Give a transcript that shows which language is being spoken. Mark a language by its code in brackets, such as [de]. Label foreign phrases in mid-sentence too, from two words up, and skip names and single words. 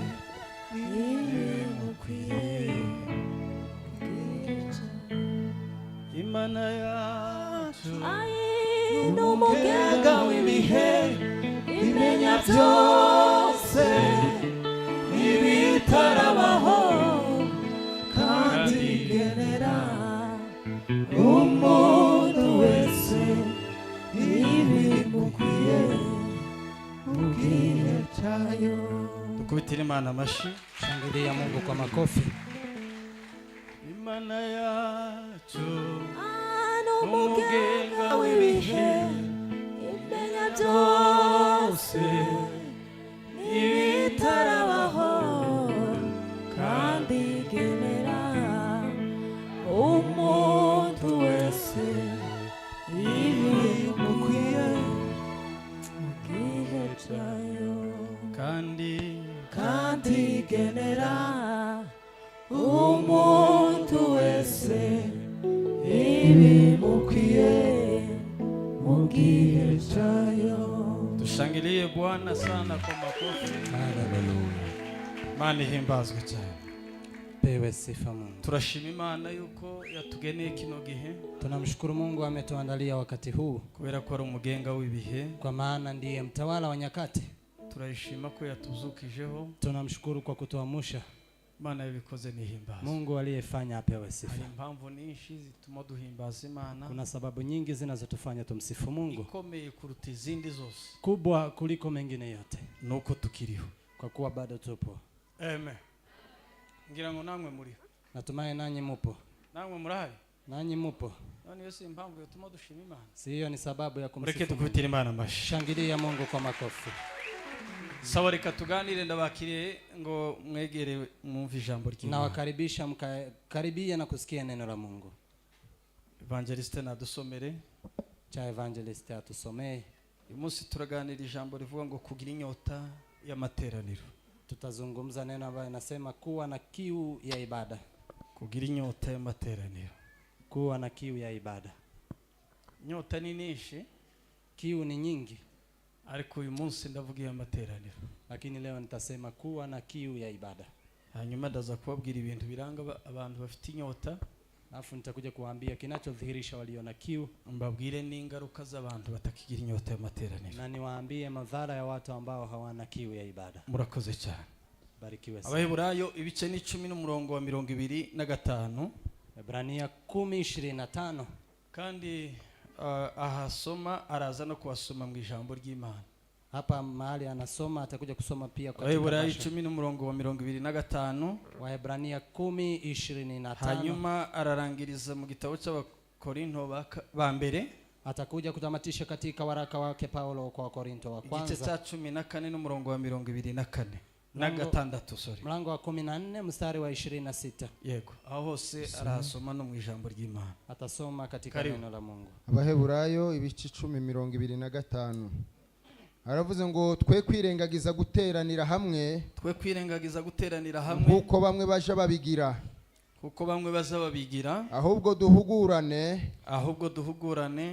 [rw] ibimukwiye Imana yacu n'umugenga w'ibihe imenya byose ibitarabaho kandi igenera umuntu wese ibimukwiye mu gihe cyayo. Dukubitire Imana amashyi, [sw] shangilia Mungu kwa makofi. [rw] Imana yacu n'umugenga w'ibihe imenya byose ibitarabaho kandi igenera umuntu wese ibimukwiye mu gihe cyayo kandi igenera umuntu wese ibimukwiye mu gihe cyayo. [sw] Dushangilie Bwana sana kwa makofi. Haleluya. [rw] Imana ihimbazwe cyane. [sw] Pewe sifa Mungu. [rw] Turashima Imana yuko yatugeneye kino gihe. [sw] Tunamshukuru Mungu ametuandalia wakati huu [rw] kubera ko ari umugenga w'ibihe, [sw] kwa maana ndiye mtawala wa nyakati. [rw] Turashima ko yatuzukijeho. [sw] Tunamshukuru kwa kutuamsha. [rw] Imana yabikoze nihimbaza. [sw] Mungu aliyefanya apewe sifa. [rw] Hari impamvu nyinshi zituma duhimbaza Imana. [sw] Kuna sababu nyingi zinazotufanya tumsifu Mungu. [rw] Ikomeye kuruta izindi zose. [sw] Kubwa kuliko mengine yote. [rw] Nuko tukiriho. [sw] Kwa kuwa bado tupo. [rw] Amen. Ngira ngo namwe muri. [sw] Natumai nanyi mupo. [rw] Namwe murahari? [sw] Nanyi mupo. [rw] Nani yose impamvu yatuma dushima Imana. [sw] Si hiyo ni sababu ya kumsifu. [rw] Mureke dukubitire Imana amashyi. [sw] Shangilia Mungu kwa makofi. Sawa, [rw] reka tuganire ndabakiriye ngo mwegere mwumve ijambo ry'Imana. [sw] Na wakaribisha mkaribia na kusikia neno la Mungu. [rw] Evangeliste nadusomere. [sw] Cha evangeliste atusomee. [rw] Uyu munsi turaganira ijambo rivuga ngo kugira inyota y'amateraniro. [sw] Tutazungumza neno ambalo linasema kuwa na kiu ya ibada. [rw] Kugira inyota y'amateraniro. [sw] Kuwa na kiu ya ibada. [rw] Inyota ni nyinshi, [sw] kiu ni nyingi, [rw] ariko uyu munsi ndavuga y'amateraniro. [sw] Lakini leo nitasema kuwa na kiu ya ibada. [rw] Hanyuma ndaza kubabwira ibintu biranga abantu bafite inyota. [sw] Alafu nitakuja kuambia kinachodhihirisha walio na kiu, [rw] mbabwire n'ingaruka z'abantu batakigira inyota y'amateraniro. [sw] Na niwaambie madhara ya watu ambao hawana kiu ya ibada. [rw] Murakoze cyane. [sw] Barikiwe sana. [rw] Abaheburayo ibice ni 10 n'umurongo wa 25. [sw] Ebrania 10:25. [rw] Kandi ahasoma araza no kuwasoma mu ijambo ry'Imana. [sw] Hapa mahali anasoma atakuja kusoma pia kwa [rw] Abaheburayo 10 n'umurongo wa 25. [sw] Waebrania 10:25. [rw] Hanyuma ararangiriza mu gitabo cy'Abakorinto ba mbere. [sw] Atakuja kutamatisha katika waraka wake Paulo kwa Korinto wa kwanza. [rw] Igice cya 14 n'umurongo wa 24. Na gatandatu, sorry. [sw] Mlango wa 14 mstari wa 26. [rw] Yego. Aho hose arasoma no mu ijambo ry'Imana. Atasoma katika neno la Mungu. Abaheburayo ibice 10:25. Aravuze ngo twe kwirengagiza guteranira hamwe. Twe kwirengagiza guteranira hamwe. Kuko bamwe baje babigira. Kuko bamwe bazababigira. Ahubwo duhugurane.